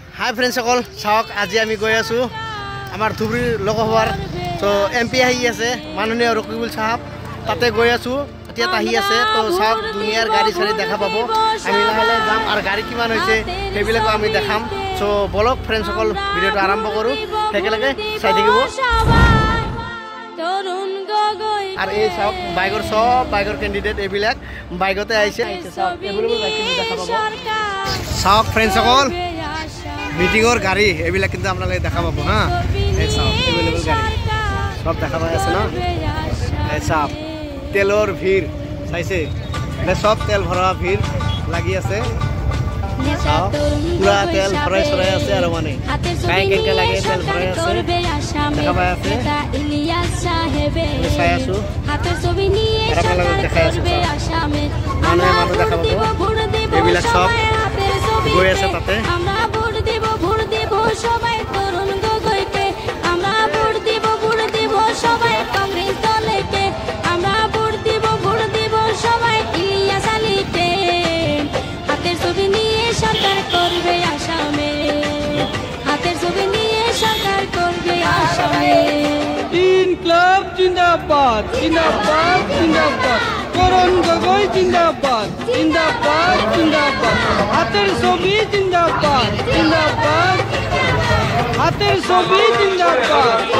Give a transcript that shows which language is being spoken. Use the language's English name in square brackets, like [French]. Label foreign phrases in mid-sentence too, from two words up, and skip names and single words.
[English] hi friends [Assamese] সকল চাওক আজি আমি গৈ আছো আমাৰ ধুবুৰী লোকসভাৰ তো এমপি আহি আছে মাননীয় ৰকিবুল সাহেব তাতে গৈ আছো এতিয়া আহি আছে তো চাওক দুনিয়াৰ গাড়ী চাৰি দেখা পাব আমি লাহে লাহে যাম আৰু গাড়ী কিমান হৈছে সেইবিলাকো আমি দেখাম তো বলক ফ্ৰেণ্ডছ সকল ভিডিঅ'টো আৰম্ভ কৰোঁ একেলগে চাই থাকিব আর এই সব বাইকৰ সব বাইকৰ ক্যান্ডিডেট এইবিলাক বাইকতে আইছে সব [English] available bike [Assamese] কিন্তু দেখা পাবো সব ফ্রেন্ডস সকল মিটিংৰ গাড়ী এইবিলাক কিন্তু আপোনালোকে দেখা পাবো হা এই সব এভেলেবল গাড়ী সব দেখা পাই আছে না এই সব তেলৰ ভিৰ চাইছে মানে সব তেল ভৰা ভিৰ লাগি আছে পুরা তেল ভৰাই চৰাই আছে আৰু মানে কাই কেনকে লাগে তেল ভৰাই আছে দেখা পাই আছে চাই আছো আপোনালোকক দেখাই আছো মানুহ দেখা পাব এইবিলাক সব গৈ আছে তাতে [Bangla] সবাই তরুণ গগৈকে আমরা ভোট দিব সবাই কংগ্রেস দলকে আমরা ভোট দিব সবাই ইলিয়াস আলীকে হাতের ছবি নিয়ে সরকার করবে আসামে হাতের ছবি নিয়ে সরকার করবে আসামে [Hindi] इंकलाब जिंदाबाद जिंदाबाद जिंदाबाद [Bangla] তরুণ গগৈ [Hindi] जिंदाबाद जिंदाबाद जिंदाबाद [Bangla] হাতের ছবি [Hindi] जिंदाबाद जिंदाबाद [Bangla] হাতের ছবি জিন্দাবাদ